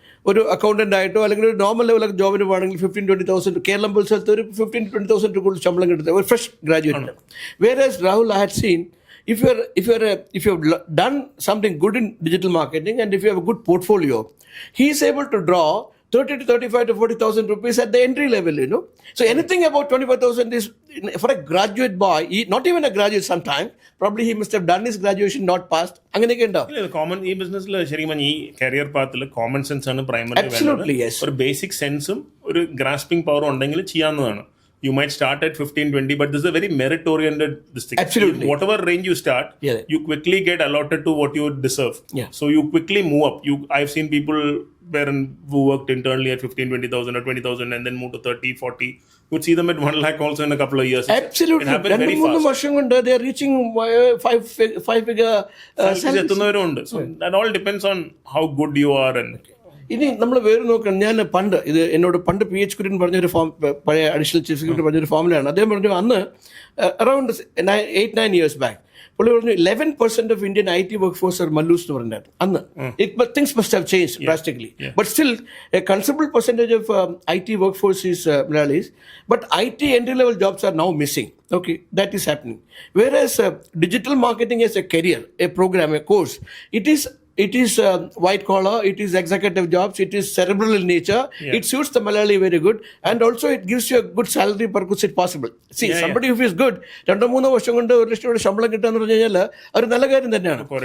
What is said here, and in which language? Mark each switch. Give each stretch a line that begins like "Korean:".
Malayalam: ഒരു അക്കൗണ്ടന്റ് ആയിട്ടോ അല്ലെങ്കിൽ ഒരു നോർമൽ ലെവൽ ജോബിന് വേണമെങ്കിൽ 15,000-20,000 കേരളം പോലെ സ്ഥലത്ത് ഒരു 15,000-20,000 കൂടുതൽ ശമ്പളം കിട്ടുന്നത് ഒരു fresh graduate.
English: Whereas Rahul, I had seen, if you have done something good in digital marketing and if you have a good portfolio, he is able to draw 30 to 35 to 40,000 rupees at the entry level, So anything about 25,000 is, for a graduate boy, not even a graduate sometime, probably he must have done his graduation, not passed. Common business, career path, common sense is primary. Absolutely, yes. For basic sense, grasping power, you might start at 15-20, but this is a very merit-oriented thing. Absolutely. Whatever range you start, you quickly get allotted to what you deserve. Yeah. So you quickly move up. I've seen people who worked internally at 15-20,000 or 20,000 and then move to 30-40. You would see them at 1 lakh also in a couple of years. Absolutely. It happened very fast. They are reaching five-figure salaries. So that all depends on how good you are. And
Malayalam: ഇനി നമ്മൾ വേറെ നോക്കണം. ഞാൻ എന്നോട് പണ്ട് PH Kurian പറഞ്ഞൊരു പഴയ additional chief secretary പറഞ്ഞൊരു ഫോമിലാണ്. അദ്ദേഹം പറഞ്ഞു അന്ന്
English: around 8-9 years back
Malayalam: പുള്ളി പറഞ്ഞു
English: 11% of Indian IT workforce are Mallus
Malayalam: എന്ന് പറഞ്ഞിട്ട് അന്ന്.
English: But things must have changed drastically. But still a considerable percentage of IT workforce is Malayalis. But IT entry level jobs are now missing. Okay, that is happening. Whereas digital marketing as a career, a program, a course, it is white collar, it is executive jobs, it is cerebral in nature. It suits the Malayali very good, and also it gives you a good salary per course if possible. See, somebody who is good,
Malayalam: 2-3 വർഷം കൊണ്ട് ഒരു ലക്ഷം ശമ്പളം കിട്ടാന്ന് പറഞ്ഞു കഴിഞ്ഞാൽ ഒരു നല്ല കാര്യം തന്നെയാണ്.